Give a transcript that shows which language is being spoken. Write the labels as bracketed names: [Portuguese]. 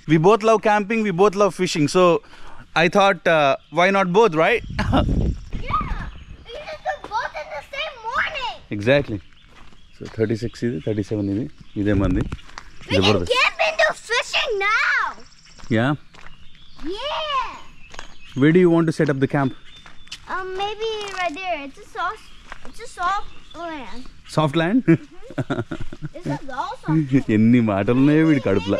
[English] We both love camping, we both love fishing. So I thought, why not both, right? Yeah. We just do both in the same morning. Exactly. [Telugu] So 36 ఇది, 37 ఇది, ఇదే మంది. [English] We can camp and do fishing now. Yeah. Yeah. Where do you want to set up the camp? Maybe right there. It's a soft land. Soft land? This is all soft land. [Telugu] ఎన్ని మాటలు ఉన్నాయో వీడి కడుపులో.